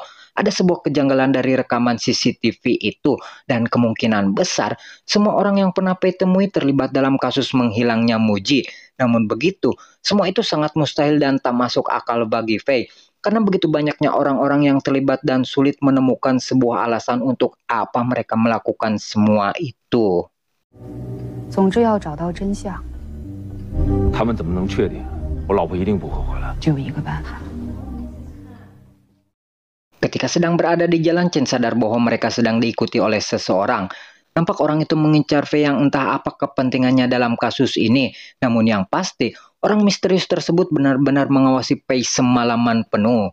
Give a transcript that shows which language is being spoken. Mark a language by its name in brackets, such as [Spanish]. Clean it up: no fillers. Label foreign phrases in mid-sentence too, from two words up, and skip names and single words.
[Indonesian] Ada sebuah kejanggalan dari rekaman CCTV itu dan kemungkinan besar semua orang yang pernah Pei temui terlibat dalam kasus menghilangnya Muji. Namun begitu, semua itu sangat mustahil dan tak masuk akal bagi Pei. Karena begitu banyaknya orang-orang yang terlibat dan sulit menemukan sebuah alasan untuk apa mereka melakukan semua itu. [Chinese] 总之要找到真相，他们怎么能确定我老婆一定不会回来？只有一个办法。 [Indonesian] Ketika sedang berada di jalan, Chen sadar bahwa mereka sedang diikuti oleh seseorang. Nampak orang itu mengincar Fei yang entah apa kepentingannya dalam kasus ini. Namun yang pasti, orang misterius tersebut benar-benar mengawasi Fei semalaman penuh.